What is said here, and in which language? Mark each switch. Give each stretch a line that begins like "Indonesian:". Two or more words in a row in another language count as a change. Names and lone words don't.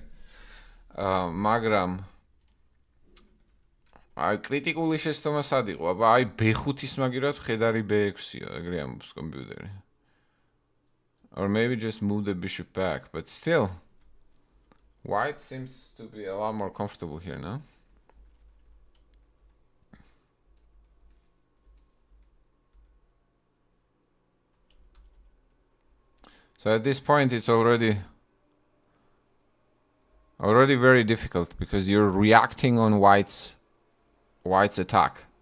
Georgian: მაგრამ აი კრიტიკული შეცდომა სად იყო? აბა აი b5-ის მაგირად ხედარი b6-ია, ეგრე ამბობს კომპიუტერი.
English: Or maybe just move the bishop back, but still white seems to be a lot more comfortable here, no? So at this point it's already very difficult because you're reacting on white's attack.